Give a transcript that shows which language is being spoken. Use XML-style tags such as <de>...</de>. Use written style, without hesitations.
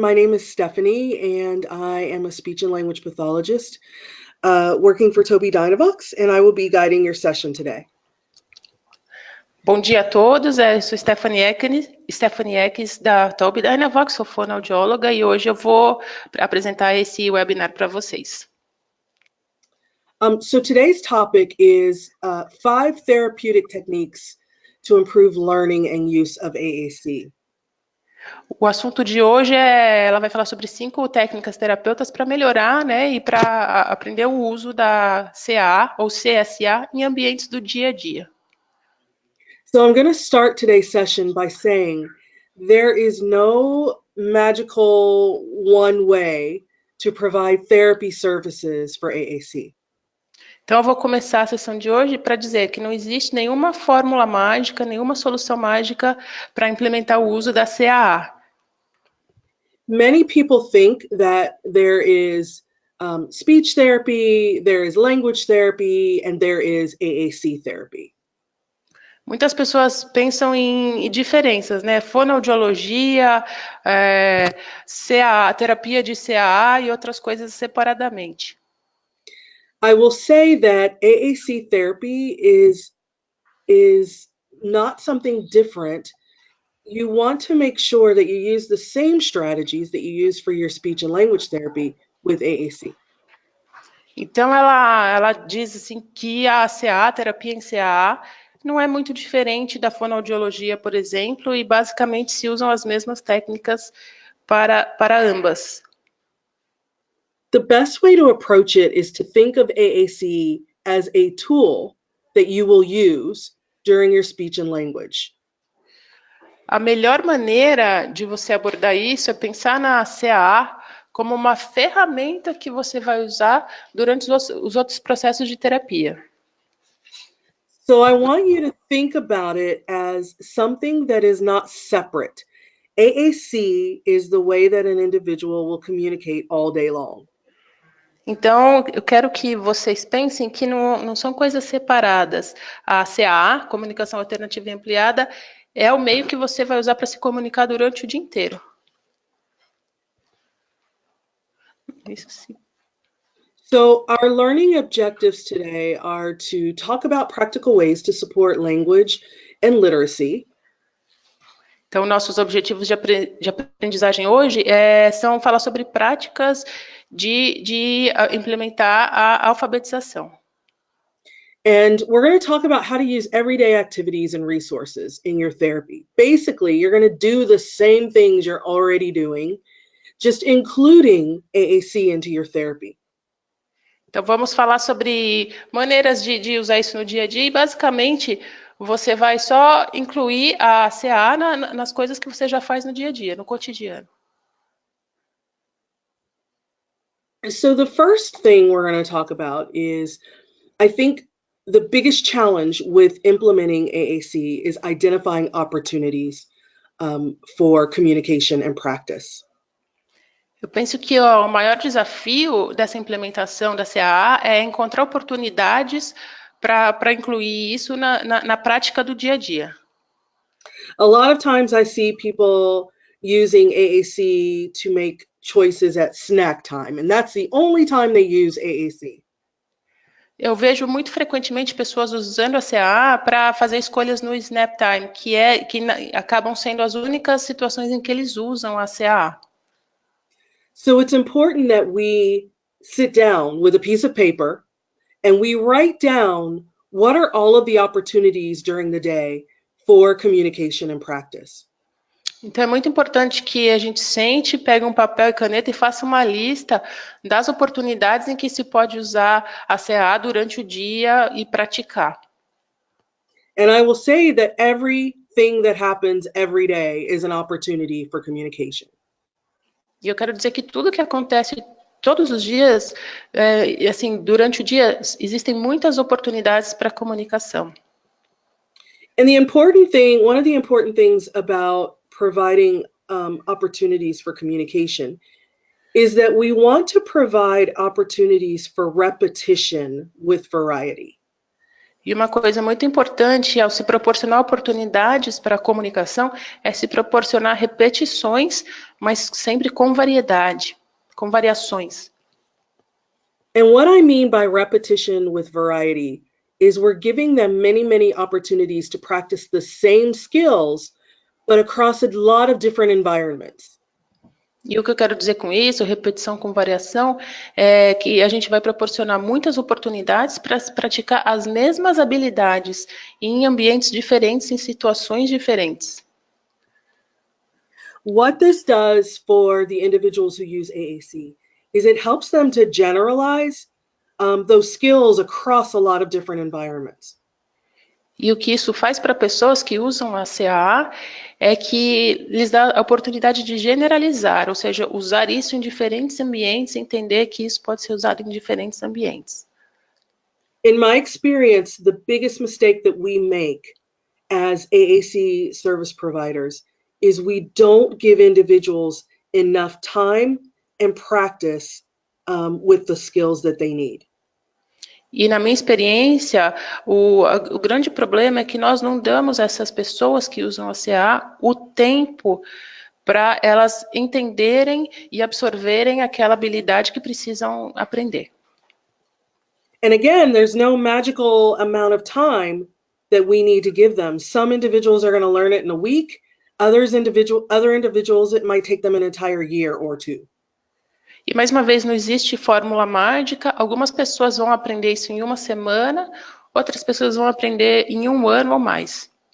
<en>My name is Stephanie, and I am a speech and language pathologist working for Tobii Dynavox, and I will be guiding your session today.</en> <pt>Bom dia a todos, eu sou Stephanie Ekes da Tobii Dynavox, sou fonoaudióloga e hoje eu vou apresentar esse webinar para vocês.</pt> <en>So today's topic is 5 therapeutic techniques to improve learning and use of AAC.</en> <pt>O assunto de hoje ela vai falar sobre 5 técnicas terapêuticas para melhorar, e para aprender o uso da CAA ou CSA em ambientes do dia a dia.</pt> <en>So I'm going to start today's session by saying there is no magical one way to provide therapy services for AAC.</en> <pt>Então eu vou começar a sessão de hoje para dizer que não existe nenhuma fórmula mágica, nenhuma solução mágica para implementar o uso da CAA.</pt> <en>Many people think that there is speech therapy, there is language therapy, and there is AAC therapy.</en> <pt>Muitas pessoas pensam em diferenças, fonoaudiologia, CAA, terapia de CAA e outras coisas separadamente.</pt> <en>I will say that AAC therapy is not something different. You want to make sure that you use the same strategies that you use for your speech and language therapy with AAC.</en> <pt>Então ela diz assim que a CAA, terapia em CAA, não é muito diferente da fonoaudiologia, por exemplo, e basicamente se usam as mesmas técnicas para ambas.</pt> <en>The best way to approach it is to think of AAC as a tool that you will use during your speech and language.</en> <pt>A melhor maneira de você abordar isso é pensar na CAA como uma ferramenta que você vai usar durante os outros processos de terapia.</pt> <en>So I want you to think about it as something that is not separate. AAC is the way that an individual will communicate all day long.</en> <pt>Então, eu quero que vocês pensem que não são coisas separadas. A CAA, Comunicação Alternativa e Ampliada, é o meio que você vai usar para se comunicar durante o dia inteiro. Isso sim.</pt> <en>So our learning objectives today are to talk about practical ways to support language and literacy.</en> <pt>Então, nossos objetivos de aprendizagem hoje são falar sobre práticas de implementar a alfabetização.</pt> <en>And we're going to talk about how to use everyday activities and resources in your therapy. Basically, you're going to do the same things you're already doing, just including AAC into your therapy.</en> <pt>Então, vamos falar sobre maneiras de usar isso no dia a dia e, basicamente, você vai só incluir a CAA nas coisas que você já faz no dia a dia, no cotidiano.</pt> <en>So the first thing we're going to talk about is, I think, the biggest challenge with implementing AAC is identifying opportunities for communication and practice.</en> <pt>Eu penso que o maior desafio dessa implementação da CAA é encontrar oportunidades para incluir isso na prática do dia a dia.</pt> <en>A lot of times I see people using AAC to make choices at snack time, and that's the only time they use AAC.</en> <pt>Eu vejo muito frequentemente pessoas usando a CAA para fazer escolhas no snap time, que acabam sendo as únicas situações em que eles usam a CAA.</pt> <en>So it's important that we sit down with a piece of paper and we write down what are all of the opportunities during the day for communication and practice.</en> <pt>Então é muito importante que a gente sente, pegue um papel e caneta e faça uma lista das oportunidades em que se pode usar a CAA durante o dia e praticar.</pt> <en>And I will say that everything that happens every day is an opportunity for communication.</en> <pt>E eu quero dizer que tudo que acontece todos os dias, assim, durante o dia, existem muitas oportunidades para comunicação.</pt> <en>And one of the important things about providing opportunities for communication is that we want to provide opportunities for repetition with variety.</en> <pt>E uma coisa muito importante ao se proporcionar oportunidades para a comunicação é se proporcionar repetições, mas sempre com variedade, com variações.</pt> <en>And what I mean by repetition with variety is we're giving them many, many opportunities to practice the same skills, but across a lot of different environments.</en> <pt>E o que eu quero dizer com isso, repetição com variação, é que a gente vai proporcionar muitas oportunidades para praticar as mesmas habilidades em ambientes diferentes, em situações diferentes.</pt> <en>What this does for the individuals who use AAC is it helps them to generalize those skills across a lot of different environments.</en> <pt>E o que isso faz para pessoas que usam a CAA é que lhes dá a oportunidade de generalizar, ou seja, usar isso em diferentes ambientes, entender que isso pode ser usado em diferentes ambientes.</pt> <en>In my experience, the biggest mistake that we make as AAC service providers is we don't give individuals enough time and practice with the skills that they need.</en> <pt>E na minha experiência, o grande problema é que nós não damos a essas pessoas que usam a CA o tempo para elas entenderem e absorverem aquela habilidade que precisam aprender.</pt> <en>And again, there's no magical amount of time that we need to give them. Some individuals are going to learn it in a week. Other individuals, it might take them an entire year or two.</en> <pt>E mais uma vez, não existe fórmula mágica. Algumas pessoas vão aprender isso em uma semana, outras pessoas vão aprender em um ano ou mais.</pt>